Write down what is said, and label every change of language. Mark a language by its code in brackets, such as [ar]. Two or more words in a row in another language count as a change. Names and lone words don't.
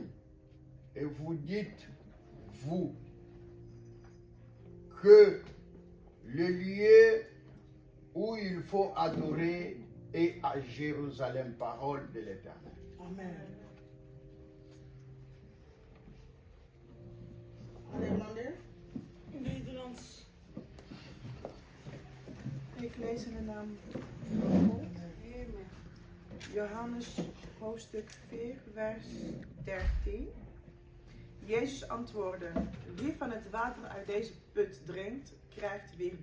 [fr] Et vous dites, vous, que le lieu où il faut adorer est à Jérusalem, parole de l'Éternel. Amen. En néerlandais? [nl] Nederlands. Ik lees in de naam van God. Johannes hoofdstuk 4, vers 13. Jezus antwoordde: wie van het water uit deze put drinkt, krijgt weer dorst.